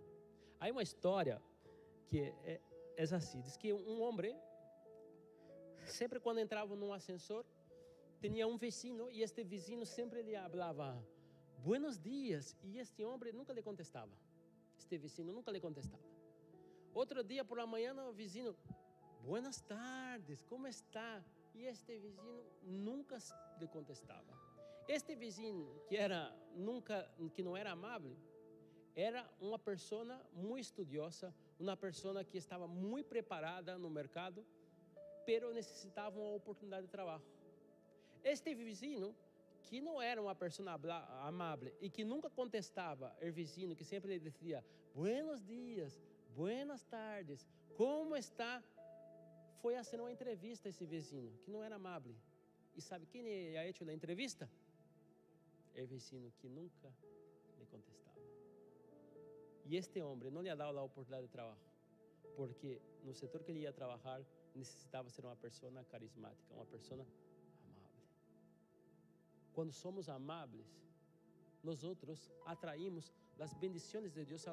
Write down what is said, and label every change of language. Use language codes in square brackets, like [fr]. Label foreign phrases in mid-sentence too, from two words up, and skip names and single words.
[pt] Há uma história que é assim, diz que um homem, sempre quando entrava num ascensor, tinha um vizinho, e este vizinho sempre lhe falava [es] buenos dias, [pt] e este homem nunca lhe contestava. Este vizinho nunca lhe contestava. Outro dia por la manhã, o vizinho, [es] buenas tardes, como está? [pt] E este vizinho nunca lhe contestava. Este vizinho que não era amável, era uma pessoa muito estudiosa, uma pessoa que estava muito preparada no mercado, pero necessitava uma oportunidade de trabalho. Este vizinho, que não era uma pessoa amável e que nunca contestava o vizinho, que sempre lhe dizia, [es] buenos dias, buenas tardes, como está? [pt] Foi a fazer uma entrevista a esse vizinho, que não era amável. E sabe quem [es] ha hecho [pt] a entrevista? O vizinho que nunca lhe contestava. E este homem não lhe [es] ha dado [pt] a oportunidade de trabalho, porque no setor que ele ia trabalhar, necessitava ser uma pessoa carismática, uma pessoa amável. Quando somos amáveis, nós outros atraímos as bendições de Deus.